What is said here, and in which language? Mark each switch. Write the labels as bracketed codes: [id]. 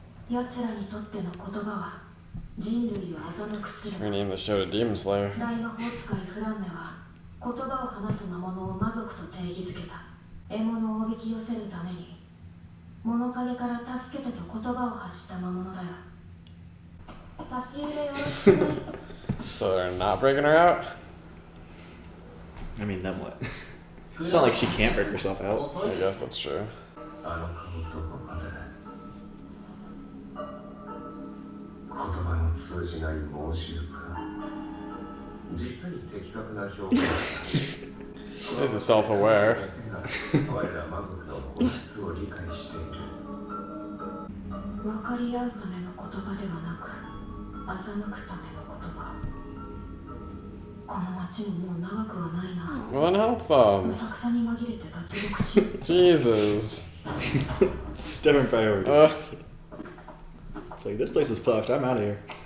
[ja] 奴らにとっての言葉は人類を欺くする。 [en] Rename the show to Demon Slayer. [ja] 大魔法使いフランメは言葉を話す魔物を魔族と定義づけた。獲物をおびき寄せるために物陰から助けてと言葉を発した魔物だよ。差し入れよろしくね。 [en] So they're not breaking her out? I mean, then what? It's not like she can't break herself out. I guess that's true. [ja] あの顔どこまで言葉の通じない猛獣か。実に的確な表現。 [en] This is self-aware. [ja] 我ら魔族の本質を理解している。分かり合うための言葉ではなく欺くための言葉。この町ももう長くはないな。 [en] Well, then help [ja] う [en] them. [ja] さくさに紛れて脱獄し [en] Jesus. Different priorities. It's like, this place is fucked, I'm out of here.